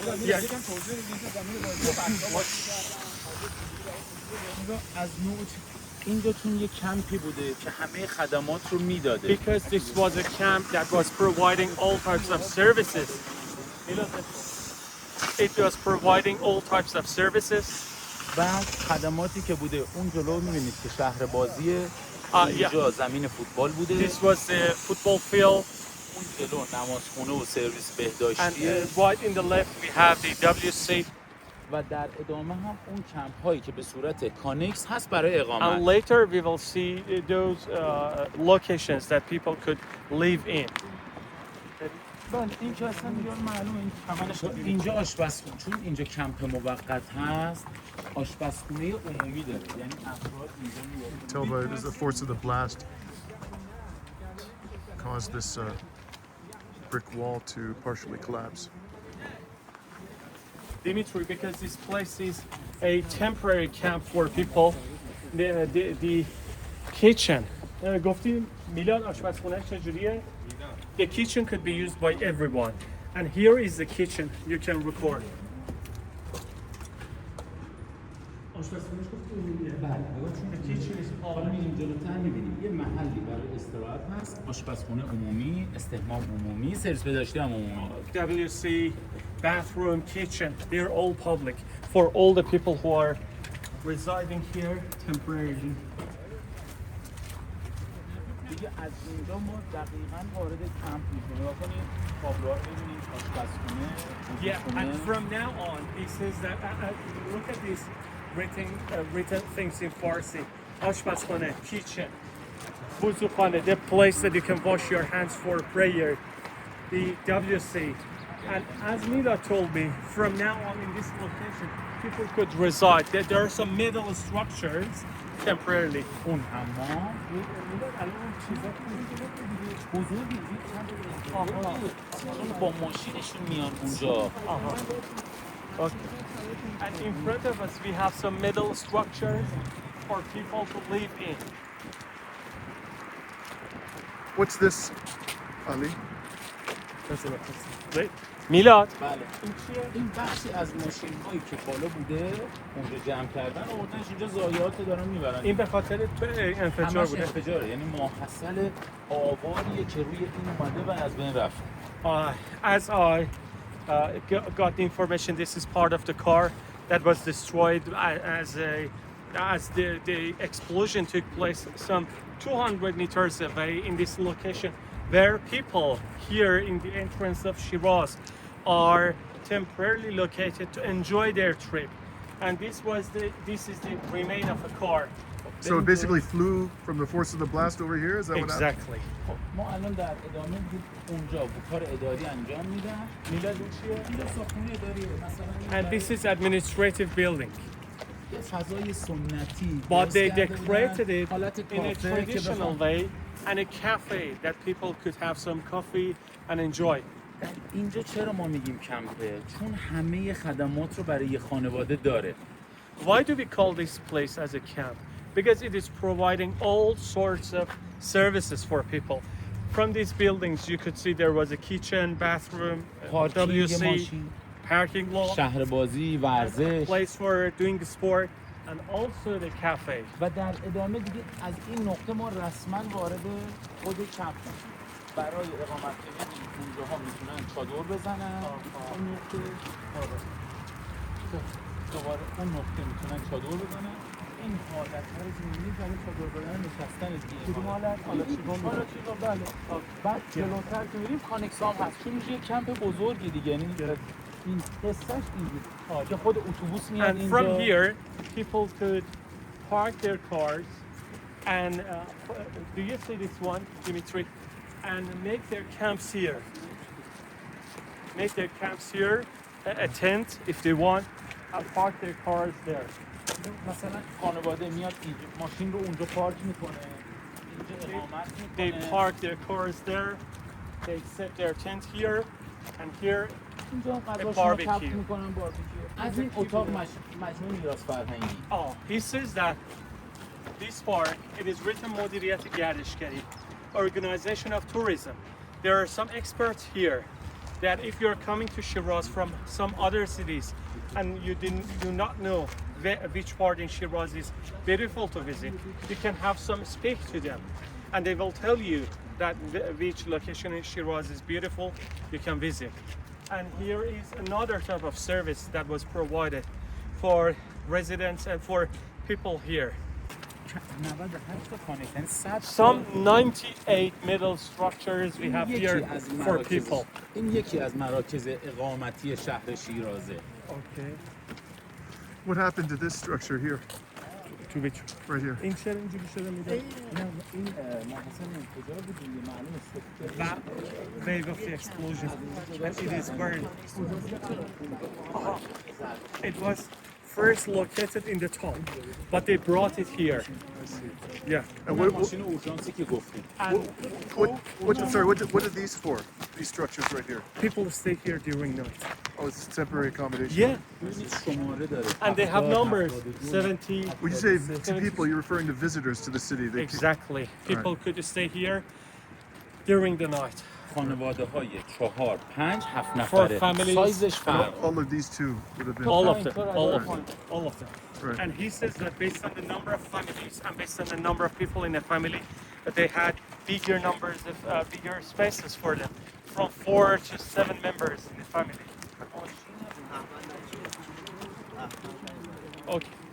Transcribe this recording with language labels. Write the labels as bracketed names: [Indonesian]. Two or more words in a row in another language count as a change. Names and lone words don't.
[English] Yeah. [Persian] از نوع این دوتون یک کمپی بوده که همه خدمات رو میداده. [English] Because this was a camp that was providing all types of services. It was providing all types of services. [Persian] بعد خدماتی که بوده اون جلو می‌بینید که شهر بازیه. اینجا زمین فوتبال بوده. [English] This was the football field. [Persian] اون جلو نمازخونه و سرویس بهداشتیه. [English] And right in the left we have the WC. [Persian] و در ادامه هم اون کمپ هایی که به صورت کانکس هست برای اقامت. [English] And later we will see those locations that people could live in. [Persian] این که اصلا دیگه معلومه این کمانش اینجا آشپزخونه، چون اینجا کمپ موقت هست آشپزخونه عمومی داره، یعنی افراد اینجا میاد. [English] Tell by the force of the blast caused this brick wall to partially collapse. Dimitri, because this place is a temporary camp for people, the kitchen. [Persian] گفتی میلاد آشپزخونه چجوریه؟ [English] The kitchen could be used by everyone. And here is the kitchen you can record. The kitchen is all [Persian] جلوتر می‌بینیم یه محلی برای استراحت هست، آشپزخونه عمومی، استحمام عمومی، سرویس بهداشتی هم عمومی. [English] WC, bathroom, kitchen, they're all public for all the people who are residing here temporarily. [Persian] دیگه از اینجا ما دقیقاً وارد کمپ میشیم. نگاه کنید تابلوها رو ببینید آشپزخونه. [English] Yeah, and from now on, it says that look at these written things in Farsi. Ashpazkhane, kitchen, wuzukhane, the place that you can wash your hands for prayer. The WC, And as Mila told me, from now on in this location, people could reside. There are some middle structures temporarily. [Persian] اون حمام بزرگی با ماشینشون میان اونجا. [English] Okay. And in front of us, we have some middle structures for people to live in. What's this, Ali? Wait. Milad. [Persian] بله این بخشی از ماشین هایی که بالا بوده اونجا جمع کردن آوردنش اینجا ضایعات دارن میبرن. این به خاطر انفجار همش بوده. انفجاره، یعنی ماحصل آواریه که روی این اومده و از بین رفت. [English] As I got the information, this is part of the car that was destroyed as the explosion took place some 200 meters away in this location, where people here in the entrance of Shiraz are temporarily located to enjoy their trip. And this is the remain of a car. So it basically flew from the force of the blast over here? Is that what happened? Exactly. [Persian] ما الان در ادامه دیگه اونجا کار اداری انجام میدن. میلاد این چیه؟ اینجا ساختمون اداریه مثلا. [English] And this is administrative building. [Persian] یه فضای سنتی. [English] But they decorated it [Persian] حالت [English] in a [Persian] کافه که [English] traditional [Persian] بخوام [English] way and a cafe that people could have some coffee and enjoy. [Persian] در اینجا چرا ما میگیم کمپه؟ چون همه خدمات رو برای یه خانواده داره. [English] Why do we call this place as a camp? Because it is providing all sorts of services for people. From these buildings, you could see there was a kitchen, bathroom, [Persian] پارکینگ [English] WC, [Persian] ماشین، [English] parking lot, [Persian] شهر بازی، ورزش. [English] place for doing sport, and also the cafe. [Persian] و در ادامه دیگه از این نقطه ما رسما وارد خود کمپ میشیم. برای اقامت کردن اونجاها میتونن چادر بزنن. اون نقطه دوباره اون نقطه میتونن چادر بزنن. این حالت‌ها رو می‌بینید برای چادر زدن نشستن دیگه. کدوم حالت؟ حالا چیزا بله. بعد جلوتر که می‌ریم کانکسام هست. چون میشه یه کمپ بزرگی دیگه. یعنی این قصهش اینجوری که خود اتوبوس میاد [English] And [Persian] اینجا. [English] from here, people could park their cars and do you see this one, Dimitri? And make their camps here. Make their camps here, a tent if they want, and park their cars there. [Persian] مثلا خانواده میاد اینجا ماشین رو اونجا پارک میکنه. اینجا اقامت [English] They [Persian] میکنه. [English] park their cars there. They set their tent here, and here. [Persian] اینجا غذاشون رو باربیکیو. کپ میکنن باربیکیو. از این اتاق مجموعه میراث فرهنگی. [English] Oh, he says that this park, it is written [Persian] مدیریت گردشگری, [English] organization of tourism. There are some experts here that if you're coming to Shiraz from some other cities and you do not know which part in Shiraz is beautiful to visit, you can have some speak to them and they will tell you that which location in Shiraz is beautiful, you can visit. And here is another type of service that was provided for residents and for people here. [Persian] 98 تا کانکشن 100 [English] Some 98 middle structures we have here for people. [Persian] این یکی از مراکز اقامتی شهر شیرازه. [English] Okay. What happened to this structure here? To which? Right here. [Persian] این چرا اینجوری شده میده؟ این محسن انفجار بود دیگه معلومه [English] That wave of the explosion and it is burned. It was first located in the top, but they brought it here. Yeah. And what, [Persian] ماشین اورژانسی که گفتیم. [English] And what are these for? These structures right here? people stay here during night. Oh, it's temporary accommodation. Yeah. [Persian] ببینید شماره داره. [English] And they have 70 numbers, 72. 70. When you say to people, you're referring to visitors to the city. They Exactly. People could stay here during the night. [Persian] خانواده های 4 5 7 [English] For [Persian] نفره. [English] families. [Persian] سایزش فرق. [English] all of these two would have been. All of them, all of them. Right. And he says that based on the number of families and based on the number of people in the family, that they had bigger numbers of bigger spaces for them, from 4 to 7 members in the family. Okay.